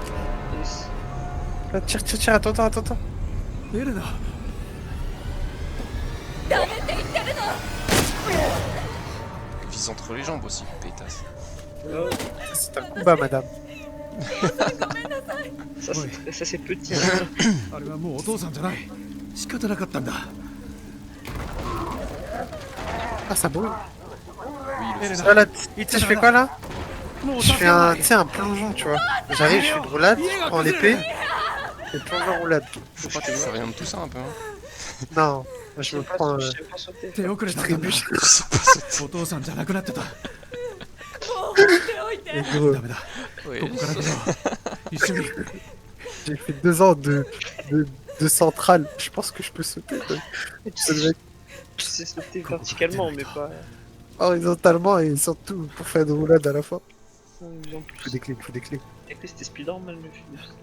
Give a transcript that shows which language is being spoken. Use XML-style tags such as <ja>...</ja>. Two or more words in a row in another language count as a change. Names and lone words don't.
<fr>Tire, tire, tire, attends, attends, attends. エレナ Vise entre les jambes aussi, pétasse. C'est un combat, madame. Ça, c'est petit.</fr> <ja>あれはもうお父さんじゃない仕方なかったんだ</ja> <fr>Ah, ça brûle. Oui, le Elena. Ah, là, tu sais, je fais quoi là?</fr> <ja>もう</ja> <fr>Je fais un, tu sais, un plongeon, tu vois. J'arrive, je fais une roulade, je prends l'épée, et plongeon roulade. Je crois que tu fais rien de tout ça un peu. Hein. Non, moi, je me prends. Je sais pas sauter.</fr> <ja>手遅れたんだ</ja> <fr>Trébuche.</fr> <ja>お父さんじゃなくなってた</ja> <fr>Et gros,</fr> <ja>ダメだ</ja> <fr>Ouais.</fr> <ja>ここから出よう一緒に</ja> <fr>j'ai fait 2 ans de centrale. Je pense que je peux sauter. quoi. Ça devait être Je sais sauter verticalement, mais pas. horizontalement et surtout pour faire de roulade à la fois. En Faut plus. des clés, faut des clés. Et que c'était Spider-Man le film.</fr>